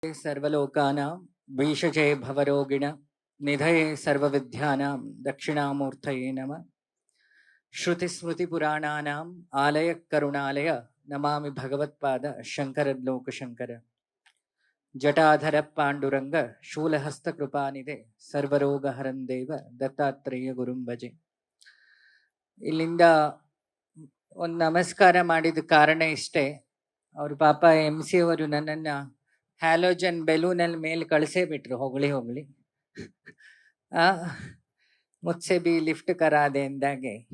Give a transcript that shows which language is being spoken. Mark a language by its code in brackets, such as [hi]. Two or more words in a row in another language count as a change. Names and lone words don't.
[sa] सर्वलोकानां भीषजे भवरोगिण निधये सर्वविद्यानां दक्षिणामूर्तये नमः। श्रुतिस्मृतिपुराणानाम् आलय करुणालय नमामि भगवत्पाद शङ्करलोकशङ्कर। जटाधर पाण्डुरङ्ग शूलहस्तकृपानिधे सर्वरोगहरं देव ದತ್ತಾತ್ರೇಯ ಗುರುಂ ಭಜೆ. [kn] ಇಲ್ಲಿಂದ ಒಂದು ನಮಸ್ಕಾರ ಮಾಡಿದ ಕಾರಣ ಇಷ್ಟೇ, ಅವ್ರ ಪಾಪ MC ಅವರು ನನ್ನನ್ನು ಹ್ಯಾಲೋಜನ್ ಬೆಲೂನಲ್ಲಿ ಮೇಲೆ ಕಳಿಸೇ ಬಿಟ್ರು, ಹೊಗಳಿ ಹೊಗಳಿ [hi] मुझसे भी लिफ्ट करादे [kn] ಎಂದಾಗೆ.